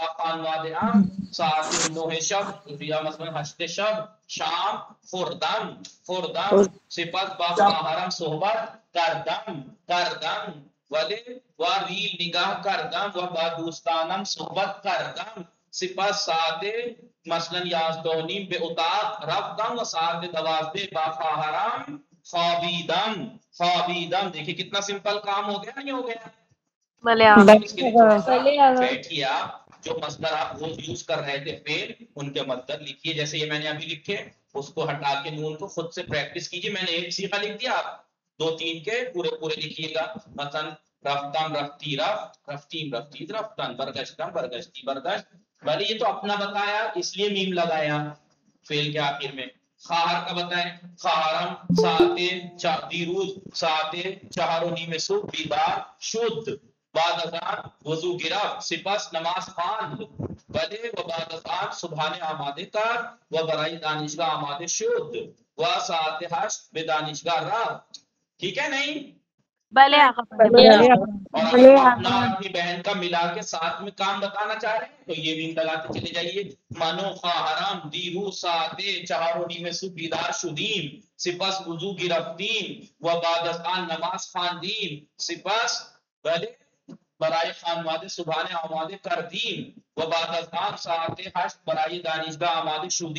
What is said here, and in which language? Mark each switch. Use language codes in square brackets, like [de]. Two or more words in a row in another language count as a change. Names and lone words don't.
[fa] خانواده هم ساعت 9 شب یا مثلا 8 شب شام خوردم سپس با خواهرم صحبت کردم ولی و ریل نگاه کردم و با دوستانم صحبت کردم سپس ساعت مثلا 11:30 به اتاق رفتم و ساعت 12 با خواهرم خوابیدم [ur] دیکھیں کتنا سمپل کام ہو گیا نہیں ہو گیا [fa] بله آقا. [ur] بیٹھیے آپ جو مصدر آپ روز یوز کر رہے تھے فعل ان کے مصدر لکھیے جیسے یہ میں نے ابھی لکھے اس کو ہٹا کے نون کو خود سے پریکٹس کیجیے میں نے ایک صیغہ لکھ دیا آپ 2-3 کے پورے لکھیے گا مثلا [fa] رفتم رفتیم رفتن برگشتم برگشتی برگشت [ur] بھلے یہ تو اپنا بتایا اس لیے میم لگایا فعل کے آخر میں خواہر کا بتائیں [fa] خواہرم دیروز ساعت 4:30 صبح بیدار شد بعد از آن وضو گرفت سپس نماز خواند بله و بعد از آن صبحانه آماده کرد و برای دانشگاه آماده شد و ساعت 8 به دانشگاه رفت [ur] ٹھیک ہے نہیں [fa] بله آقا. [ur] اور اگر اپنا اپنی بہن کا ملا کے ساتھ میں کام بتانا چاہ رہے ہیں تو یہ بھی لگاتے چلے جائیے [fa] منو خواهرم دیروز ساعت 4:30 صبح بیدار شدیم سپس وضو گرفتیم و بعد از آن نماز خواندیم سپس بله برای خانواده صبحانه آماده کردیم و بعد از آن ساعت 8 برای دانشگاه آماده